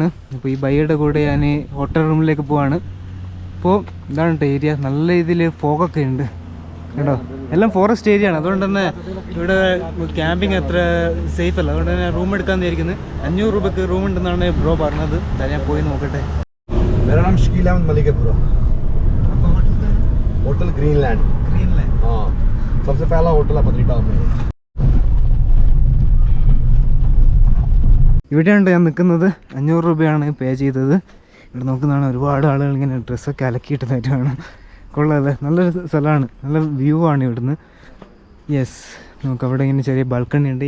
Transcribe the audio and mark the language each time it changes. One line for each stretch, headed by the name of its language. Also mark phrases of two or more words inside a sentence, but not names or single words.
Malayalam: അപ്പോൾ ഈ ബൈയുടെ കൂടെ ഞാൻ ഹോട്ടൽ റൂമിലേക്ക് പോവാണ്. അപ്പോൾ ഇതാണ് കേട്ടോ ഏരിയ. നല്ല രീതിയിൽ ഫോഗൊക്കെ ഉണ്ട് കേട്ടോ. എല്ലാം ഫോറസ്റ്റ് ഏരിയ ആണ്. അതുകൊണ്ട് തന്നെ ഇവിടെ ക്യാമ്പിങ് അത്ര സേഫ് അല്ല. അതുകൊണ്ട് തന്നെ റൂം എടുക്കാമെന്ന് വിചാരിക്കുന്നത്. 500 രൂപയ്ക്ക് റൂം ഉണ്ടെന്നാണ് ബ്രോ പറഞ്ഞത്. എന്തായാലും ഞാൻ പോയി നോക്കട്ടെ.
Hindi: होटल ग्रीनलैंड हाँ सबसे पहला होटल है पत्नीटॉप में.
Malayalam: ഇവിടെയാണ് ഞാൻ നിൽക്കുന്നത്. 500 രൂപയാണ് പേ ചെയ്തത്. ഇവിടെ നോക്കുന്നതാണ് ഒരുപാട് ആളുകൾ ഇങ്ങനെ ഡ്രസ്സൊക്കെ അലക്കിയിട്ട് തരുവാണ്. കൊള്ളാതെ നല്ലൊരു സ്ഥലമാണ്. നല്ല വ്യൂ ആണ് ഇവിടുന്ന്. യെസ്, നമുക്ക് അവിടെ ഇങ്ങനെ ചെറിയ ബാൽക്കണി ഉണ്ട്.